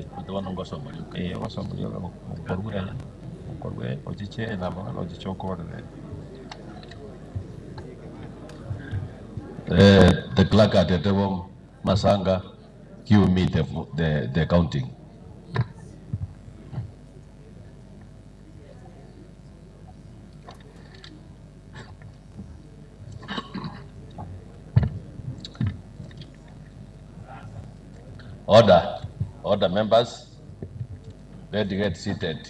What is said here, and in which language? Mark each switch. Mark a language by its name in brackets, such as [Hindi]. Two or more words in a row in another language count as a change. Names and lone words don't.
[Gusii] Utawana ngosa mali. wasomulio ukorwe ochiche na bana ochichokorere. [English] The clerk at the Masanga, give me the counting. Order members, let's get seated.